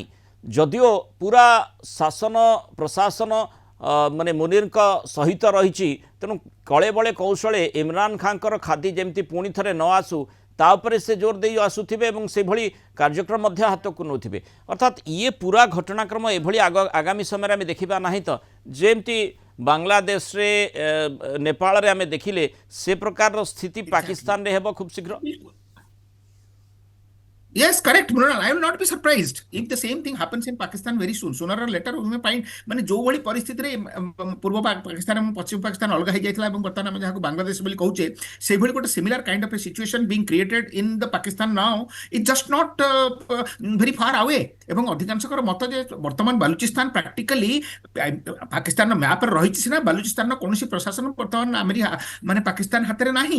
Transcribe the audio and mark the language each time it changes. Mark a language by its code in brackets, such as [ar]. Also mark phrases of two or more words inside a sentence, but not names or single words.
[or] ଯଦିଓ ପୁରା ଶାସନ ପ୍ରଶାସନ ମାନେ ମୁନିରଙ୍କ ସହିତ ରହିଛି, ତେଣୁ କଳେ ବଳେ କୌଶଳେ ଇମରାନ ଖାଁଙ୍କର ଖାଦି ଯେମିତି ପୁଣି ଥରେ ନ ଆସୁ ତା ଉପରେ ସେ ଜୋର ଦେଇ ଆସୁଥିବେ ଏବଂ ସେଭଳି କାର୍ଯ୍ୟକ୍ରମ ମଧ୍ୟ ହାତକୁ ନେଉଥିବେ। ଅର୍ଥାତ୍ ଇଏ ପୁରା ଘଟଣାକ୍ରମ ଏଭଳି ଆଗାମୀ ସମୟରେ ଆମେ ଦେଖିବା ନାହିଁ ତ, ଯେମିତି ବାଂଲାଦେଶରେ ନେପାଳରେ ଆମେ ଦେଖିଲେ ସେ ପ୍ରକାରର ସ୍ଥିତି ପାକିସ୍ତାନରେ ହେବ ଖୁବ୍ ଶୀଘ୍ର। [en] Yes, correct, Mrunal. I will not be surprised if the same thing happens in Pakistan very soon. Sooner or later, we may find [or] ମାନେ ଯୋଉ ଭଳି ପରିସ୍ଥିତିରେ ପୂର୍ବ ପାକିସ୍ତାନ ଏବଂ ପଶ୍ଚିମ ପାକିସ୍ତାନ ଅଲଗା ହେଇଯାଇଥିଲା ଏବଂ ବର୍ତ୍ତମାନ ଆମେ ଯାହାକୁ ବାଂଲାଦେଶ ବୋଲି କହୁଛେ, ସେଇଭଳି ଗୋଟେ [en] similar kind of a situation being created in the Pakistan now is just not very far away. [or] ଏବଂ ଅଧିକାଂଶଙ୍କର ମତ ଯେ ବର୍ତ୍ତମାନ ବାଲୁଚିସ୍ତାନ ପ୍ରାକ୍ଟିକାଲି ପାକିସ୍ତାନର ମ୍ୟାପରେ ରହିଛି ସିନା, ବାଲୁଚିସ୍ତାନର କୌଣସି ପ୍ରଶାସନ ବର୍ତ୍ତମାନ ମାନେ ପାକିସ୍ତାନ ହାତରେ ନାହିଁ।